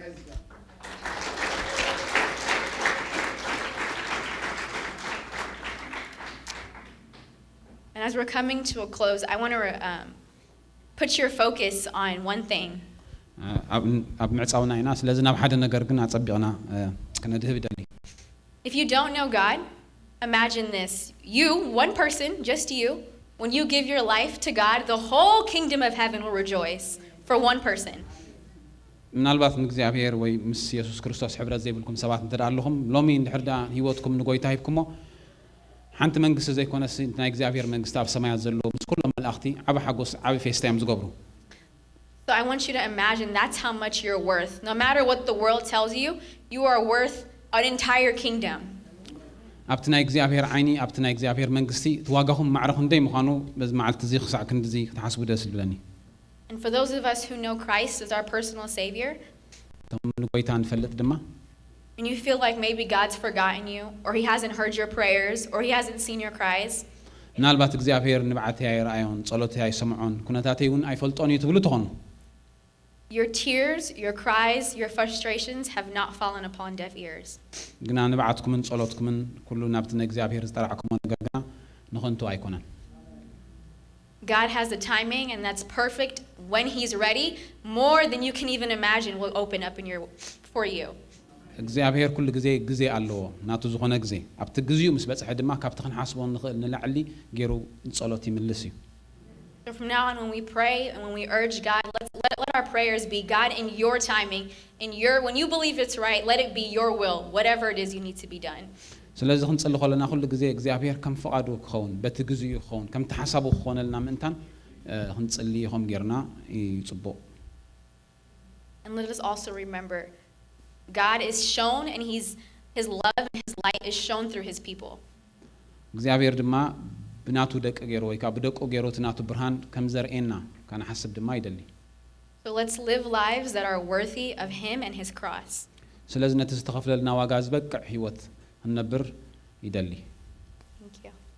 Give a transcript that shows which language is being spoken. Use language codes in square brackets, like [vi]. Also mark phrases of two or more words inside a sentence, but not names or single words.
[en] And as we're coming to a close, I want to put your focus on one thing. If you don't know God, imagine this. You, one person, just you, when you give your life to God, the whole kingdom of heaven will rejoice for one person. [ti] ምናልባት እግዚአብሔር ወይ ምስ ኢየሱስ ክርስቶስ ሕብረት ዘይብልኩም ሰባት እንተዳለኹም ሎሚ እንድሕር ዳ ህይወትኩም ንጎይታ ሂብኩሞ ሓንቲ መንግስቲ ዘይኮነስ ናይ እግዚአብሔር መንግስቲ ኣብ ሰማያት ዘሎ ምስ ኩሎም መላእኽቲ ዓብ ሓጎስ ዓብ ፌስታ እዮም ዝገብሩ [en] So I want you to imagine that's how much you're worth. No matter what the world tells you, you are worth an entire kingdom. [ti] ኣብቲ ናይ እግዚአብሔር ዓይኒ ኣብቲ ናይ እግዚአብሔር መንግስቲ ተዋጋኹም ማዕረኹም ደይ ምዃኑ በዚ መዓልቲ እዚ ክሳዕ ክንድዚ ክትሓስቡ ደስ ይብለኒ [en] And for those of us who know Christ as our personal Savior, and you feel like maybe God's forgotten you, or He hasn't heard your prayers, or He hasn't seen your cries, your tears, your cries, your frustrations have not fallen upon deaf ears. God has the timing, and that's perfect. When He's ready, more than you can even imagine will open up for you. [ti] እግዚአብሔር ኩሉ ግዜ ግዜ አለው ናቱ ዝኾነ ግዜ ኣብቲ ግዜኡ ምስ በጽሐ ድማ ካብቲ ክንሓስቦ ንኽእል ንላዕሊ ገይሩ ጸሎት ይምልስ እዩ [en] So from now on, when we pray and when we urge God, let our prayers be, God, in your timing, when you believe it's right, let it be your will, whatever it is you need to be done. [ti] ስለዚህ ክንጽሊ ከለና ኩሉ ግዜ እግዚአብሔር ከም ፈቃዱ ክኸውን በቲ ግዜኡ ክኸውን ከም ተሓሳቡ ክኾነልና ምእንታን ክንጽሊ ከም ጌርና ይጽቡቕ [en] And let us also remember God is shown and his love and his light is shown through his people. [ti] እግዚአብሔር ድማ ብናቱ ደቅ ገይሮ ወይ ካብ ደቁ ገይሮ ትናቱ ብርሃን ከም ዘርኤና ካና ሓስብ ድማ ይደሊ [en] So let's live lives that are worthy of him and his cross. [ti] ስለዚህ ነቲ ዝተኸፍለልና ዋጋ ዝበቅዕ ህይወት እንነብር ይደሊ [en] Thank you.